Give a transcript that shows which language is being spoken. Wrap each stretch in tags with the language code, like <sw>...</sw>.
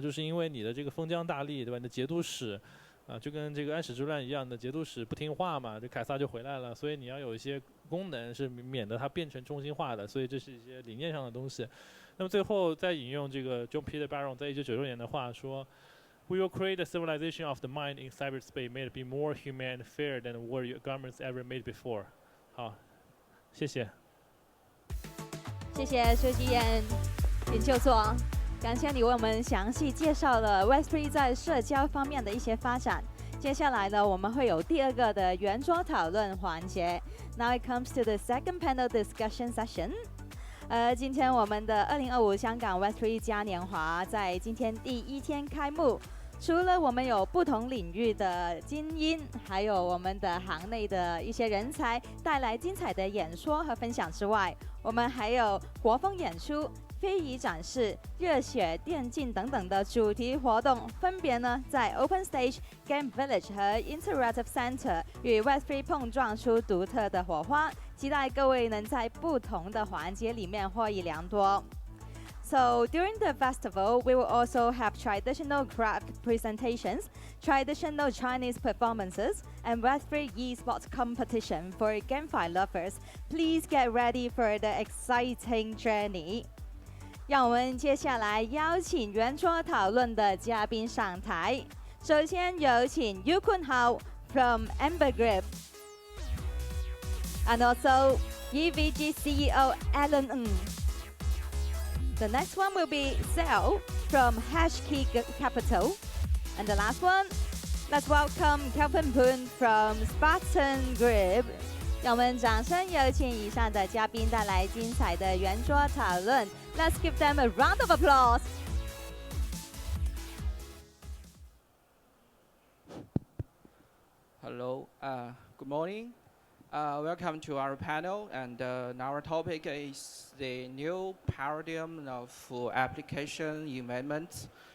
<zh>就是因为你的这个封疆大吏，对吧？你的节度使，就跟这个安史之乱一样的节度使不听话嘛，这凯撒就回来了，所以你要有一些功能是免得它变成中心化的，所以这是一些理念上的东西。那么最后再引用这个 John Peter Barron 在1996年的话说。</zh> <en>We will create a civilization of the mind in cyberspace made to be more human and fair than war governments ever made before.</en> <zh>好，谢谢。谢谢薛基燕研究所，感谢你为我们详细介绍了 Web3 在社交方面的一些发展。接下来呢，我们会有第二个的圆桌讨论环节。</zh> <en>Now it comes to the second panel discussion session.</en> <zh>今天我们的2025香港 Web3 嘉年华在今天第1天开幕。除了我们有不同领域的精英，还有我们的行内的一些人才带来精彩的演说和分享之外，我们还有国风演出、非遗展示、热血电竞等等的主题活动，分别呢在 Open Stage、Game Village 和 Interactive Center 与 Web3 碰撞出独特的火花，期待各位能在不同的环节里面获益良多。</zh> <en>So during the festival, we will also have traditional craft presentations, traditional Chinese performances, and Web3 esports competition for GameFi lovers. Please get ready for the exciting journey.</en> <zh>让我们接下来邀请圆桌讨论的嘉宾上台。首先有请</zh> <en>Yukun Hao from Amber Group, and also EVG CEO Alan Ng.The next one will be Sal from Hashkey Capital. And the last one, let's welcome Kelvin Poon from Spartan Group.</en> <zh>让我们掌声有请以上的嘉宾带来精彩的圆桌讨论。</zh> <en>Let's give them a round of applause. Hello, good morning. Welcome to our panel, and our topic is the new paradigm of application environment.</en>